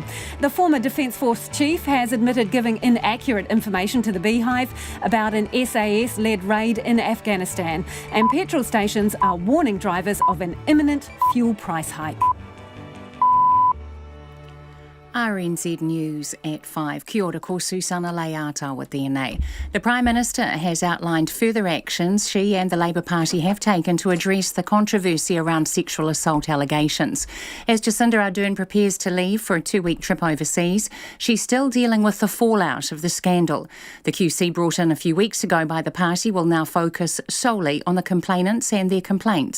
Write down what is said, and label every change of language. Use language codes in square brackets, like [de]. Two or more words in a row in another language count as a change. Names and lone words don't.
[en] The former Defence Force chief has admitted giving inaccurate information to the Beehive about an SAS-led raid in Afghanistan. And petrol stations are warning drivers of an imminent fuel price hike. RNZ News at 5. [mi] Kia ora, ko Susana Lighthearted tēnei. [en] The Prime Minister has outlined further actions she and the Labour Party have taken to address the controversy around sexual assault allegations. As Jacinda Ardern prepares to leave for a 2-week trip overseas, she's still dealing with the fallout of the scandal. The QC brought in a few weeks ago by the party will now focus solely on the complainants and their complaints.